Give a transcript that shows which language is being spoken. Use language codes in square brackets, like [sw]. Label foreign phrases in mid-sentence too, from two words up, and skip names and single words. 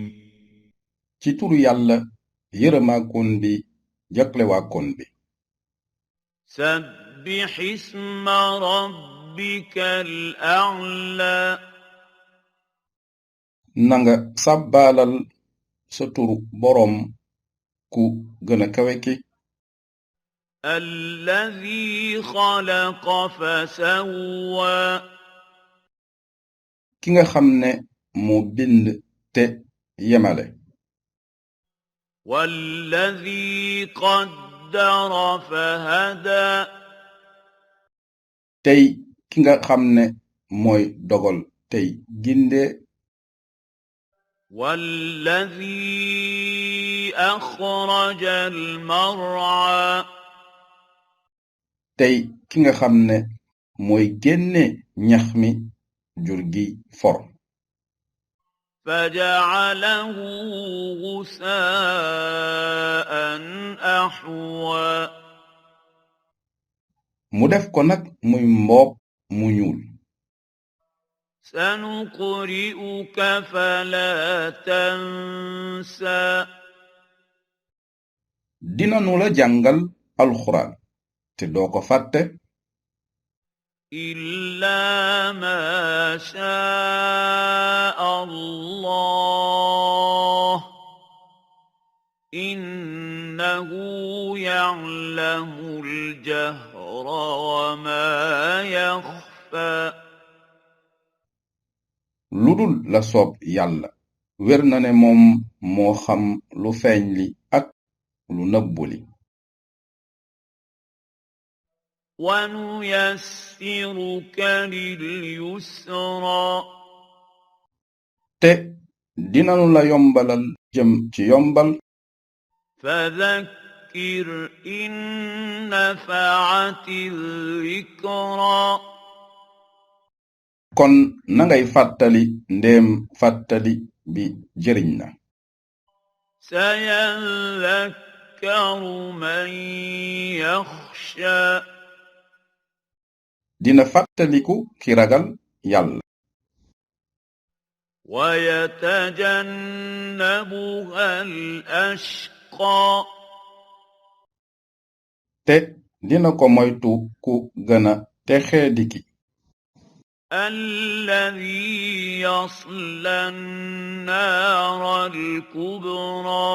[wo] ci turu yàlla yërëmaakoon bi jaglewaakoon bi [ar] سبح اسم ربك الأعلى [wo] nanga sàbbaalal sa turu boroom ku gëna kawe ki [ar] الذي خلق فسوى [wo] ki nga xam ne moo bind te yemale [ar] والذي قدر فهدى [wo] tey ki nga xam ne mooy dogal tey ginde [ar] والذي أخرج المرعى [wo] tey ki nga xam ne mooy génne ñax mi jur gi for [ar] فجعله غثاء أحوى [wo] mu def ko nag muy mboob mu ñuul [ar] سنقرئك فلا تنسى [wo] dinanu la jàngal alxuraan te doo ko fàtte [ar] إلا ما شاء الله إنه يعلم الجهر وما يخفى [wo] ludul la soob yàlla wér na ne moom moo xam lu feeñ li ak lu nëbbu li [ar] ونيسرك لليسرى [wo] te dinanu la yombalal jëm ci yombal [ar] فذكر إن نفعت الذكرى [wo] kon nangay fàttali ndéem fàttali bi jëriñ na [ar] سيذكر من يخشى [wo] dina fàttaliku ki ragal yàlla [ar] ويتجنبها الأشقى [wo] te dina ko moytu ku gëna texeediki [ar] الذي يصلى النار الكبرى